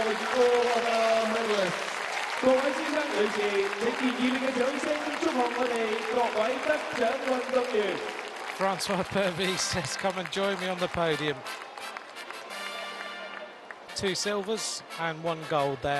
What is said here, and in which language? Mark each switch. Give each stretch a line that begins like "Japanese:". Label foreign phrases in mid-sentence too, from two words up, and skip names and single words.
English: all of our medalists.
Cantonese: 各位先生、女士，請以熱烈嘅掌聲祝賀我哋各位得獎運動員。
English: Francois Purvis says, come and join me on the podium. 2 silvers and 1 gold there.